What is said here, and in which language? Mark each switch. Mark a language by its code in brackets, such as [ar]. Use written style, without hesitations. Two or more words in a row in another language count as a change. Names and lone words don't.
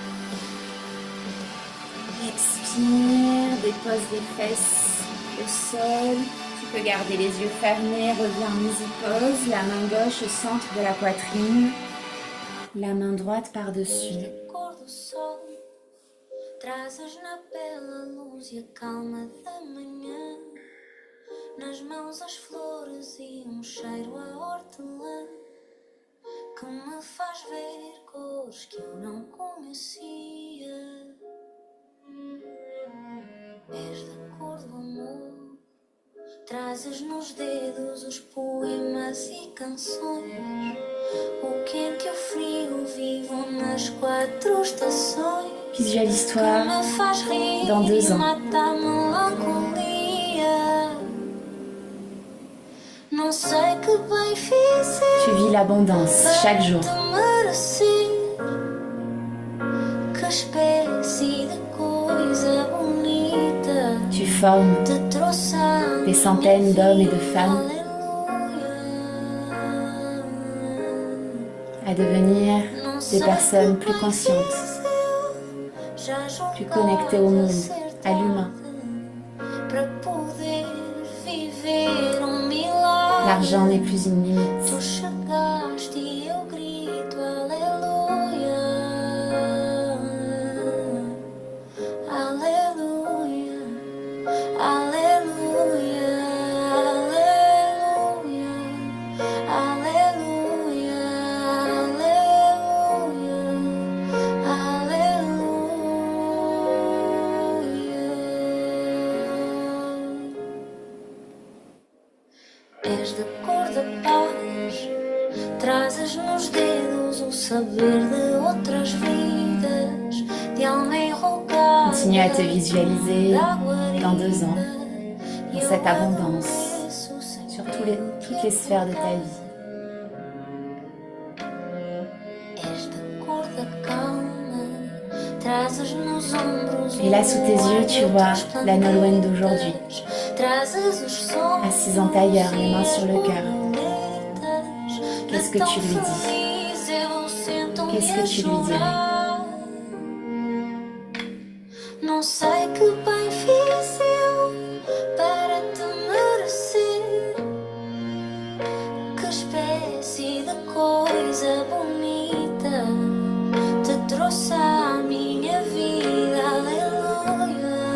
[fr] Expire, dépose les fesses au sol. Tu peux garder les yeux fermés, reviens en [en] easy pose. [fr] La main gauche au centre de la poitrine. La main droite par-dessus. [pt] Cor do sol, trazes na pele a luz e a calma da manhã. Nas mãos as flores e cheiro a hortelã que me faz ver cores que eu não conhecia. És da cor do amor, trazes nos dedos os poemas e canções. O quente e o frio vivo nas 4 estações. [fr] Visualise-toi dans 2 ans. [pt] Mata a melancolia. Não sei que bem fiz [fr] Tu vis l'abondance chaque jour. [pt] Que espécie de coisa bonita [fr] Tu formes [pt] te trouxe a [fr] des centaines d'hommes et de femmes à devenir des personnes plus conscientes, plus connectées au monde, à l'humain. L'argent n'est plus une limite. [pt] Tu chegaste e eu grito aleluia, aleluia, aleluia, aleluia, aleluia, aleluia. És da cor da paz, trazes nos dedos o saber de outras vidas, de alma enrugada. [fr] Continue à te visualiser dans 2 ans, dans cette abondance, sur toutes les sphères de ta vie. [pt] És da cor da calma, trazes nos ombros. [fr] Et là, sous tes yeux, tu vois la Nolwenn d'aujourd'hui, assise en tailleur, les mains sur le cœur. Qu'est-ce que tu lui dis? Qu'est-ce que tu lui dirais? [pt] Não sei que bem fiz eu para te merecer. Que espécie de coisa bonita te trouxe à minha vida, aleluia.